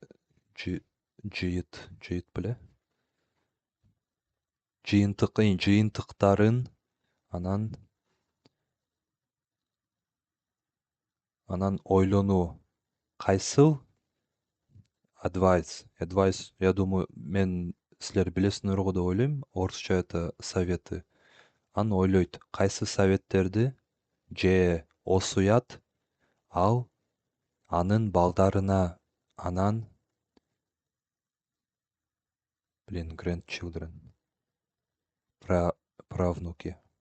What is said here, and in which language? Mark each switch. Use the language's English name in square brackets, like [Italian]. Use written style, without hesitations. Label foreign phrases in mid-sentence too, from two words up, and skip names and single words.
[Kyrgyz] Жыйыт беле? Жыйынтыктарын анан ойлонуу. Кайсыл? Advice. [Russian] Я думаю, [Kyrgyz] силер билесиңер го деп ойлойм. [Russian] Орусча это советы. [Kyrgyz] Анан ойлойт, кайсы советтерди же осуят ал анын балдарына, анан grandchildren, правнуки.